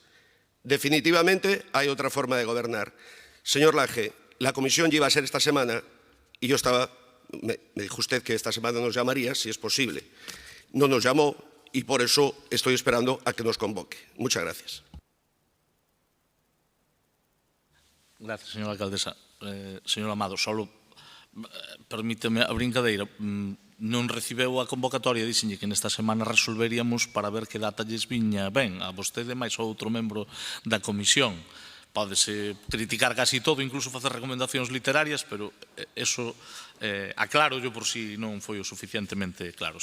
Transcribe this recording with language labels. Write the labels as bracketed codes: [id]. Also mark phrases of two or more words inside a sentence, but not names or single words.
[es] Definitivamente hay otra forma de gobernar. Señor Laje, la comisión iba a ser esta semana y me dijo usted que esta semana nos llamaría, si es posible. No nos llamó y por eso estoy esperando a que nos convoque. Muchas gracias. Gracias, señora alcaldesa. Señor Amado, solo permíteme [gl] a brincadeira. Non recibeu a convocatoria, dixenlle que nesta semana resolveríamos para ver que data lles viña ben a vostede máis outro membro da comisión. Pódese criticar casi todo, incluso facer recomendacións literarias, pero [es] eso aclaro yo por si [gl] non foi o suficientemente claro.